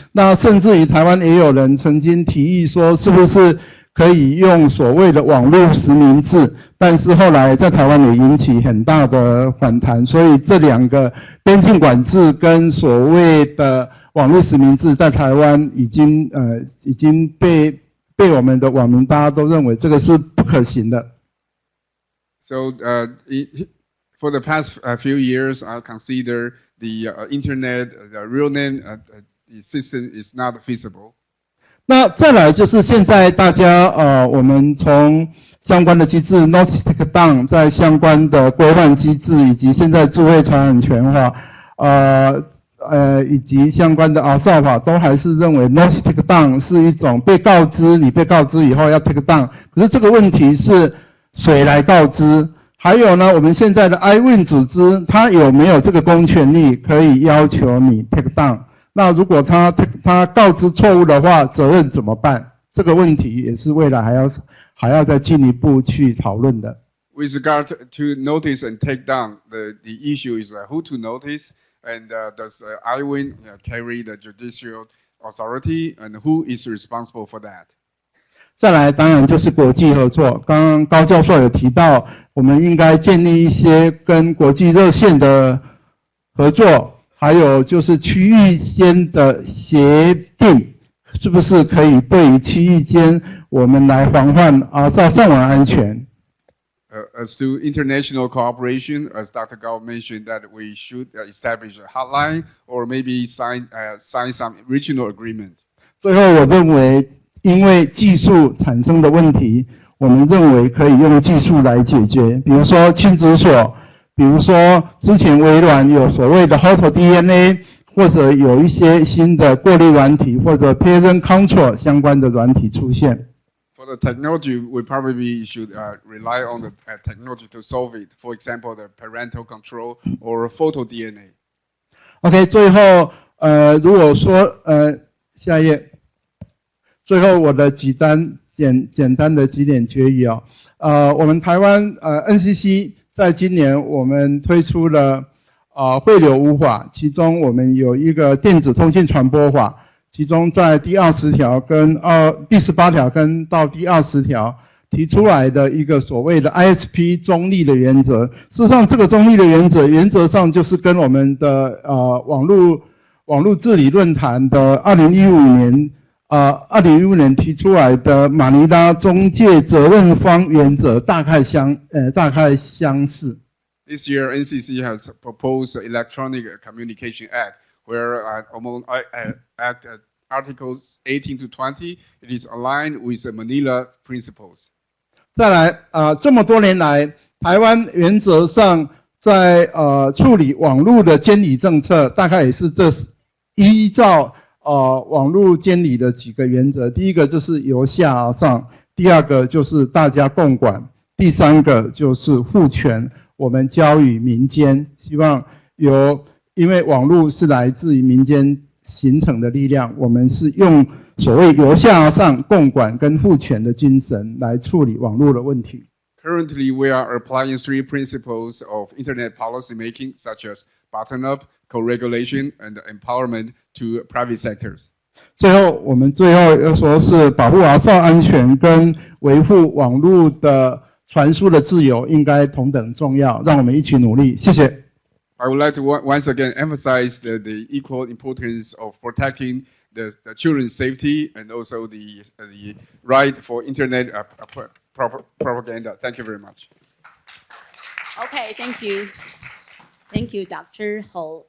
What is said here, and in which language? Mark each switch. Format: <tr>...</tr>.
<zh>那甚至于台湾也有人曾经提议说，是不是可以用所谓的网络实名制，但是后来在台湾也引起很大的反弹，所以这两个边境管制跟所谓的网络实名制在台湾已经被我们的网民大家都认为这个是不可行的。</zh> <en>So for the past few years, I consider the internet, the real name system is not feasible.</en> <zh>那再来就是现在大家我们从相关的机制 notice take down， 在相关的规范机制以及现在智慧财产权法以及相关的RSA法都还是认为 notice take down 是一种被告知，你被告知以后要 take down， 可是这个问题是谁来告知？还有呢，我们现在的 iWin 组织，它有没有这个公权力可以要求你 take down？那如果他告知错误的话，责任怎么办？这个问题也是未来还要再进一步去讨论的。</zh> <en>With regard to notice and take down, the issue is who to notice, and does iWin carry the judicial authority, and who is responsible for that?</en> <zh>再来，当然就是国际合作。刚刚高教授有提到，我们应该建立一些跟国际热线的合作。还有就是区域间的协定，是不是可以对于区域间我们来防范RSA上网安全？</zh> <en>As to international cooperation, as Dr. Gao mentioned, that we should establish a hotline or maybe sign some regional agreement.</en> <zh>最后，我认为因为技术产生的问题，我们认为可以用技术来解决，比如说亲子所。比如说，之前微软有所谓的 Hotel DNA， 或者有一些新的过滤软体或者 Parent Control 相关的软体出现。</zh> <en>For the technology, we probably should rely on the technology to solve it. For example, the parental control or photo DNA.</en> <zh>OK， 最后如果说下一页，最后我的简单的几点决议啊，我们台湾NCC。在今年，我们推出了汇流五法，其中我们有一个电子通信传播法，其中在第20条跟第18条跟到第20条提出来的一个所谓的 ISP 中立的原则。事实上，这个中立的原则上就是跟我们的网络治理论坛的2015年提出来的马尼拉中介责任方原则大概相似。</zh> <en>This year, NCC has proposed the Electronic Communication Act, where among Articles 18 to 20, it is aligned with the Manila principles.</en> <zh>再来这么多年来，台湾原则上在处理网络的监理政策，大概也是依照网络监理的几个原则，第一个就是由下而上，第二个就是大家共管，第三个就是互权，我们交予民间。希望因为网络是来自于民间形成的力量，我们是用所谓由下而上共管跟互权的精神来处理网络的问题。</zh> <en>Currently, we are applying 3 principles of internet policy making, such as bottom-up, co-regulation, and empowerment to private sectors.</en> <zh>我们最后要说是保护RSA安全跟维护网络的传输的自由应该同等重要，让我们一起努力。谢谢。</zh> <en>I would like to once again emphasize the equal importance of protecting the children's safety and also the right for internet propaganda. Thank you very much. Okay, thank you. Thank you, Dr. Ho.</en>